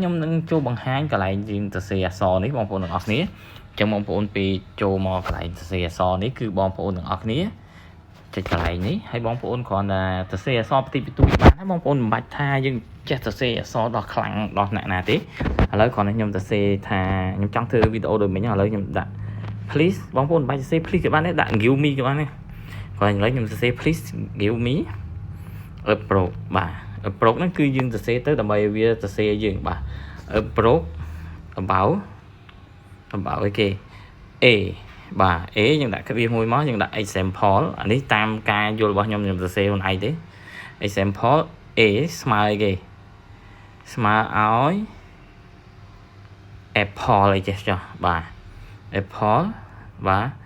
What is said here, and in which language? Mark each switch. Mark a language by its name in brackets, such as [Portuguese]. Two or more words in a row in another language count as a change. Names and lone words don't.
[Khmer] ខ្ញុំនឹងចូលបង្ហាញកន្លែងយើងសរសេរអក្សរនេះបងប្អូនទាំងអស់គ្នាអញ្ចឹងបងប្អូនពេលចូលមកកន្លែងសរសេរអក្សរនេះគឺបងប្អូនទាំងអស់គ្នាចុចកន្លែងនេះហើយបងប្អូនគ្រាន់តែសរសេរអក្សរបន្តិចបន្តួចបានហើយបងប្អូនមិនបាច់ថាយើងចេះសរសេរអក្សរដល់ខ្លាំងដល់ណាទេឥឡូវគ្រាន់តែខ្ញុំសរសេរថាខ្ញុំចង់ធ្វើវីដេអូដូចមិញឥឡូវខ្ញុំដាក់ please បងប្អូនមិនបាច់សរសេរ please ក៏បានដែរដាក់ [English] give me [Khmer] ក៏បានដែរគាត់ឥឡូវខ្ញុំសរសេរ [English] please give me [Khmer] approach បាទ approach ហ្នឹងគឺយើងសរសេរទៅដើម្បីឲ្យវាសរសេរយើងបាទ [English] approach about [Khmer] អីគេ A បាទ A យើងដាក់វាមួយមកយើងដាក់ example អានេះតាមការយល់របស់ខ្ញុំសរសេរខ្លួនឯងទេ example A ស្មើអីគេស្មើឲ្យ apple អីចេះចុះបាទ apple បាទ